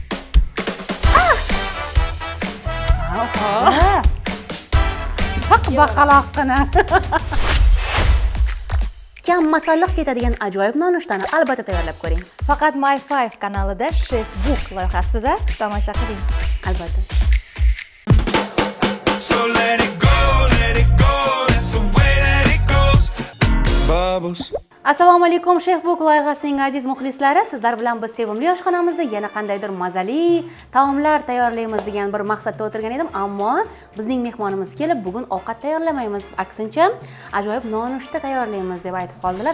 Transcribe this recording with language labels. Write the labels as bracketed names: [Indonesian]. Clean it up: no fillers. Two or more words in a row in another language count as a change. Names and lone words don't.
[Uzbek] Baqaloqqina. Kam masalliq ketadigan ajoyib nonushtani albatta tayyorlab ko'ring. Faqat My5 kanalida Chefbook loyihasida tomosha qiling. Albatta. [English] So let it go, that's the way that it goes. Bubbles. [Uzbek] Assalomu alaykum Chefbook loyihasining aziz muxlislari. Sizlar bilan biz sevimli oshxonamizda yana qandaydir mazali taomlar tayyorlaymiz degan bir maqsadda o'tirgan edim, ammo bizning mehmonimiz kelib, bugun ovqat tayyorlamaymiz, aksincha ajoyib nonushta tayyorlaymiz deb aytib qoldilar.